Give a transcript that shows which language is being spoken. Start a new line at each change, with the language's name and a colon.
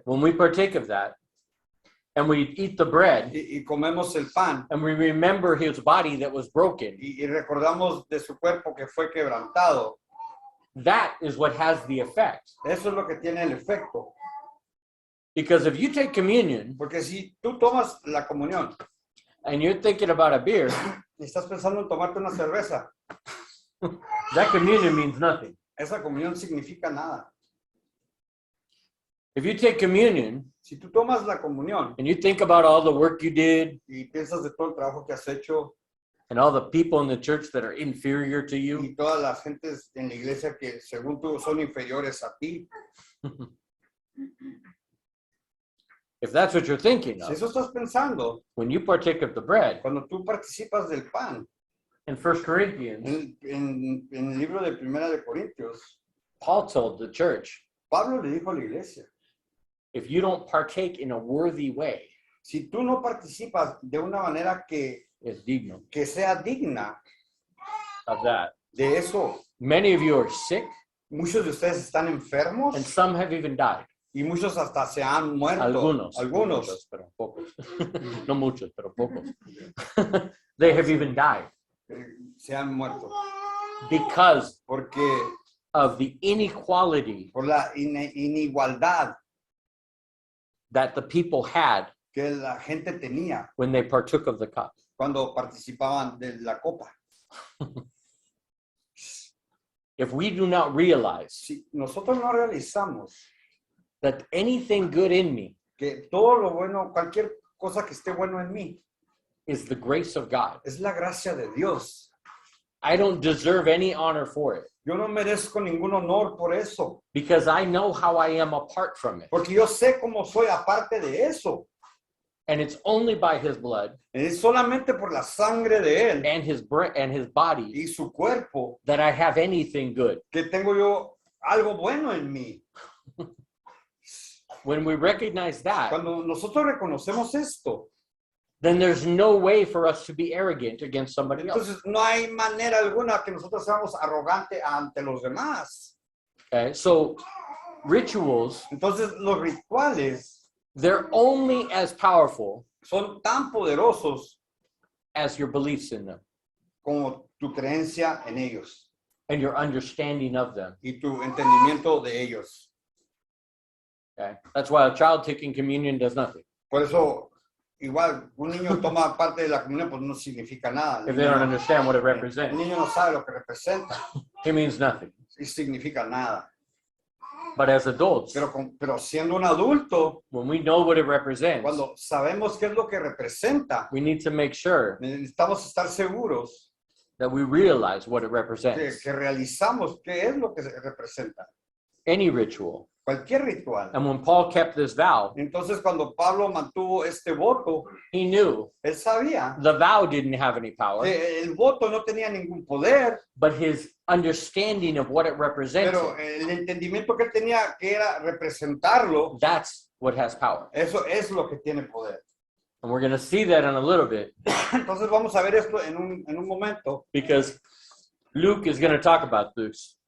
English: When we partake of that and we eat the bread
Spanish: y comemos el pan
English: and we remember his body that was broken,
Spanish: y recordamos de su cuerpo que fue quebrantado,
English: that is what has the effect.
Spanish: eso es lo que tiene el efecto.
English: Because if you take communion
Spanish: Porque si tú tomas la comunión
English: and you're thinking about a beer,
Spanish: y estás pensando en tomarte una cerveza,
English: that communion means nothing.
Spanish: esa comunión significa nada.
English: If you take communion
Spanish: Si tú tomas la comunión
English: and you think about all the work you did
Spanish: y piensas de todo el trabajo que has hecho
English: and all the people in the church that are inferior to you,
Spanish: y todas las gentes en la iglesia que según tú son inferiores a ti,
English: if that's what you're thinking
Spanish: si
English: of,
Spanish: eso estás pensando,
English: when you partake of the bread,
Spanish: cuando tú participas del pan,
English: in 1 Corinthians,
Spanish: en el libro de Primera de Corintios,
English: Paul told the church,
Spanish: Pablo le dijo a la iglesia,
English: if you don't partake in a worthy way,
Spanish: si tú no participas de una manera
English: it's digno
Spanish: que sea digna
English: of that.
Spanish: de eso,
English: Many of you are sick
Spanish: muchos de ustedes están enfermos
English: and some have even died.
Spanish: y muchos hasta se han muerto. Algunos. Algunos. Muchos, pero pocos. No muchos, pero pocos.
English: They have even died
Spanish: Se han muerto.
English: because
Spanish: Porque
English: of the inequality
Spanish: por la inigualdad
English: that the people had
Spanish: que la gente tenía
English: when they partook of the cup.
Spanish: cuando participaban de la copa.
English: If we do not realize
Spanish: Si nosotros no realizamos
English: that anything good in me
Spanish: que todo lo bueno, cualquier cosa que esté bueno en mí,
English: is the grace of God,
Spanish: es la gracia de Dios.
English: I don't deserve any honor for it
Spanish: Yo no merezco ningún honor por eso,
English: because I know how I am apart from it.
Spanish: porque yo sé cómo soy aparte de eso.
English: And it's only by his blood
Spanish: Es solamente por la sangre de Él
English: and his body
Spanish: y su cuerpo
English: that I have anything good.
Spanish: que tengo yo algo bueno en mí.
English: When we recognize that,
Spanish: Cuando nosotros reconocemos esto,
English: then there's no way for us to be arrogant against somebody else.
Spanish: entonces no hay manera alguna que nosotros seamos arrogantes ante los demás.
English: Okay, so rituals,
Spanish: Entonces los rituales
English: they're only as powerful
Spanish: son tan poderosos
English: as your beliefs in them
Spanish: como tu creencia en ellos
English: and your understanding of them.
Spanish: y tu entendimiento de ellos.
English: Okay, that's why a child taking communion does nothing
Spanish: Por eso, igual, un niño toma parte de la comunión, pues no significa nada.
English: if they don't understand what it
Spanish: El
English: represents.
Spanish: niño no sabe lo que representa
English: It means nothing.
Spanish: y significa nada.
English: But as adults,
Spanish: Pero siendo un adulto,
English: when we know what it represents,
Spanish: cuando sabemos qué es lo que representa,
English: we need to make sure
Spanish: necesitamos estar seguros
English: that we realize what it
Spanish: que,
English: represents.
Spanish: que realizamos qué es lo que representa.
English: Any ritual.
Spanish: Cualquier ritual.
English: And when Paul kept this vow,
Spanish: Entonces, cuando Pablo mantuvo este voto,
English: he knew
Spanish: él sabía
English: the vow didn't have any power,
Spanish: que el voto no tenía ningún poder,
English: but his understanding of what it represented,
Spanish: pero el entendimiento que él tenía, que era representarlo,
English: that's what has power.
Spanish: eso es lo que tiene poder.
English: And we're going to see that in a little bit
Spanish: Entonces, vamos a ver esto en un momento,
English: because Luke is going to talk about this.